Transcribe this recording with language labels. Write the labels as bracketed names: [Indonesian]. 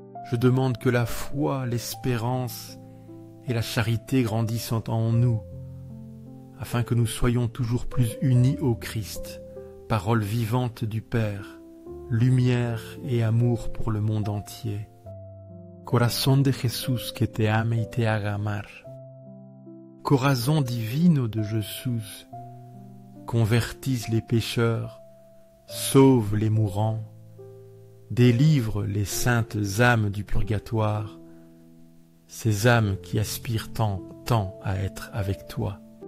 [French] Je demande que la foi, l'espérance et la charité grandissent en nous, afin que nous soyons toujours plus unis au Christ, parole vivante du Père, lumière et amour pour le monde entier. [Spanish] Corazón de Jesús que te ame y te haga amar. Corazón divino de Jesús, [French] convertisse les pécheurs, sauve les mourants, délivre les saintes âmes du purgatoire, ces âmes qui aspirent tant à être avec toi.